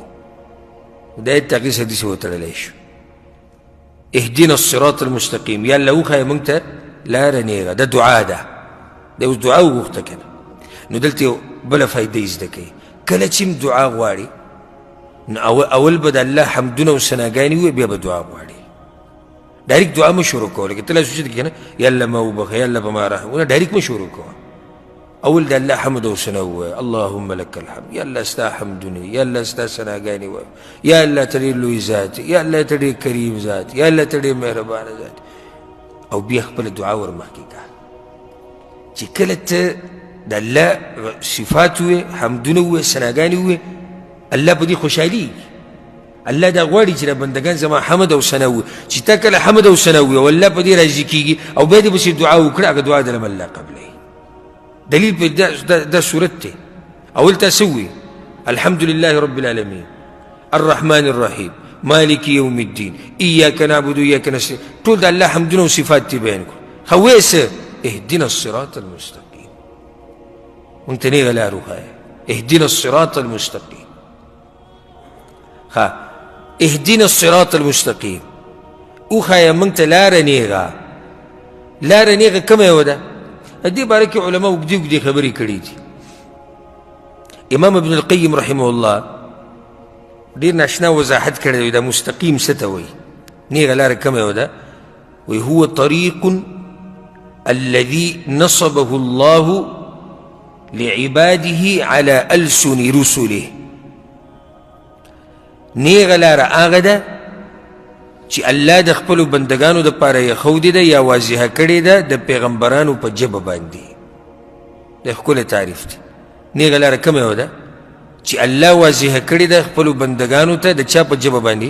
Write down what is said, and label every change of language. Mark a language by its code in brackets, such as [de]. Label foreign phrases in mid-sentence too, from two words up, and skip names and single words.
[ps] دا یې تغییر حدیث وتړلی شو [ar] اهدنا الصراط المستقیم [ps] یا الله وښایه موږ ته لاره نیغه دا دعا ده دا اوس دعا وغوښته که نه نو دلته یو بله فایده یې زده کوي کله چې هم دعا غواړي نو اول به د الله حمدونه او ثناګانې ووایي بیا به دعا غواړي ډایرکټ دعا مه شروع کوه لکه ته لا سوچېده که نه یا الله ما وبخه یا الله په ما رحم ډایرکټ مه شروع کوه اول د الله حمد او ثنا ووایه [ar] اللهم لك الحمد [ps] یا الله ستا حمدونه یا الله ستا ثناګانې ووایه یا الله ته ډېر لوی ذات یا الله ته ډېر کریم ذات یا الله ته ډېر مهربانه ذات او بیا خپله دعا ور مخکې کړه چې کله ته د الله صفات وي، حمدونه وي، ثناګانې وي، الله په دې خوشحالي. الله دا غواړي چې بندگان زما حمد او ثنا وي، چې تا کله حمد او ثنا وي او الله په دې راضي کېږي او بیا دې پسې دعا وکړه، هغه دعا دلم الله قبلوي. دلیل په دا صورت دی. اول تا څه ووي؟ [ar] الحمد لله رب العالمين الرحمن الرحيم مالك يوم الدين إياك نعبد وإياك نستعين. [ps] ټول د الله حمدونه او صفات دې بیان کړو. خو وایې څه؟ [ar] اهدنا الصراط المستقيم. [ps] مونږ ته نیغه لار وښایه، [ar] اهدنا الصراط المستقيم. [ps] ها [ar] اهدنا الصراط المستقيم [ps] وښایه مونږ ته لاره نیغه. لاره نیغه کومه یوه ده؟ دې باره کې علما اوږدې اوږدې خبرې کړي دي. امام ابن القیم [ar] رحمه الله [ps] ډېر ناشنا وضاحت کړی دی دا مستقیم څه ته وایي، نیغه لاره کومه یوه ده؟ [ar] وایي هو طریق الذي نصبه الله لعباده على ألسن رسله. [ps] نیغه لاره هغه ده چې الله د خپلو بندګانو دپاره یې ښودې ده یا واضحه کړې ده د پیغمبرانو په ژبه باندې. د ښکلی تعریف دی. نیغه لاره کومه یوه ده؟ چې الله واضحه کړې ده خپلو بندګانو ته د چا په ژبه باندې؟